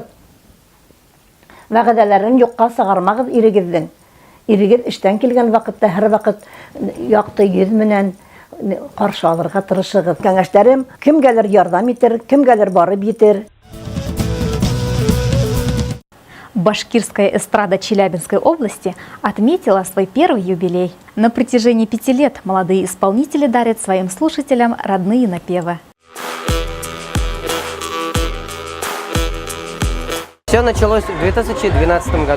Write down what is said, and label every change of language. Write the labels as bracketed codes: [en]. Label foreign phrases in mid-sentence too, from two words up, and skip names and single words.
[ba] Вәғәҙәләрен юҡҡа сығармағыҙ ирегеҙҙең. Ирегеҙ эштән килгән ваҡытта һәр ваҡыт яҡты йөҙ менән ҡаршы алырға тырышығыҙ. Кәңәштәрем кемгәлер ярҙам итер, кемгәлер барып етер. [ru] Башкирская эстрада Челябинской области отметила свой первый юбилей. На протяжении 5 лет молодые исполнители дарят своим слушателям родные напевы. Все началось в 2012 году.